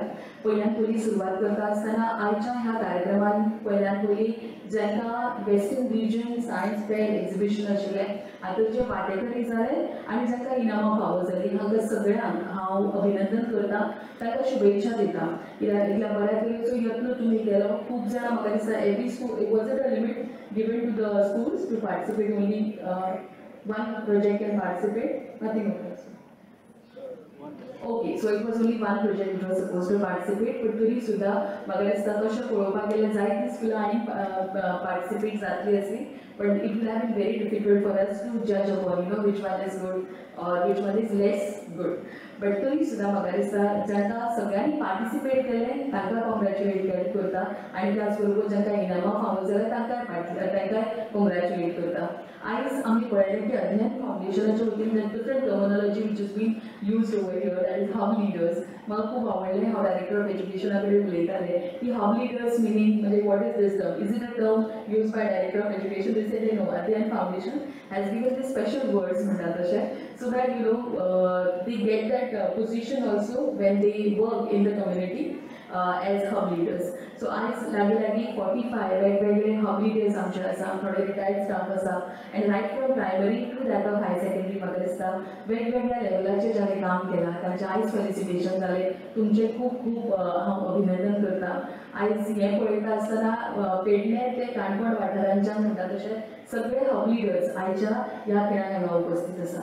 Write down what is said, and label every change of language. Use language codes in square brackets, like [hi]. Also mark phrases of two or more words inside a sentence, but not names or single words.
[kok] पयल्यान पयली सुरवात करता आसतना आयच्या ह्या कार्यक्रमांत पयल्यान पयली जेन्ना वेस्टर्न रिजन सायन्स फेर एक्झिबिशन आशिल्लें हातूंत जे वांटेकरी जाले आनी जांकां इनामां फावो जालीं हांकां सगळ्यांक हांव अभिनंदन करतां, तांकां शुभेच्छा दितां. इतल्या बऱ्या तरेचो यत्न तुमी केलो. खूब जाणां म्हाका दिसता [en] every school was it a limit given to the schools to participate. Only one project can participate, nothing else. Okay, so it was only one project which was supposed to participate, but [kok] तरी सुद्धा म्हाका दिसता तशें पळोवपाक गेल्यार जायतीं स्कुलां आनी पार्टिसिपेट जातली आसली, [en] but it will have been very difficult for us to judge upon which one is good or which one is less good. [kok] बट तरी सुद्धा म्हाका दिसता जांकां सगळ्यांनी पार्टिसिपेट केलें तांकां कॉंग्रॅच्युलेट करता आणि त्याचबरोबर जांकां इनामां फावो जाल्यार तांकांय कॉंग्रॅच्युलेट करता. आयज आमी पळयलें की अध्ययन फाउंडेशनाच्या वतीन [en] different terminology which is been used over here, that is hub leaders. [kok] म्हाका खूब आवडलें. हांव [en] Director of Education [kok] कडेन उलयतालें की [en] hub leaders meaning म्हणजे what is this term, is it a term used by Director of Education? they said no, Adhyayan Foundation has given the special words [kok] म्हणटा तशें, [en] so that they get that position also when they work in the community as hub leaders. [kok] So आज लागी 45 वेगवेगळे [en] hub leaders [kok] आमचे आसा, थोडे [en] retired staff [kok] आसा, [en] and right from primary to that of high secondary [kok] म्हाका दिसता वेगवेगळ्या लेवलाचेर जाणें काम केलां तांचे आयज फेलिसिटेशन जालें. तुमचे खूब खूब हांव अभिनंदन करतां. आयज हें पळयता आसतना पेडणे ते काणकोण वाठारांच्यान म्हणटा तशें सगळे [en] hub leaders [kok] आयच्या ह्या खेळांत हांगा उपस्थित आसा.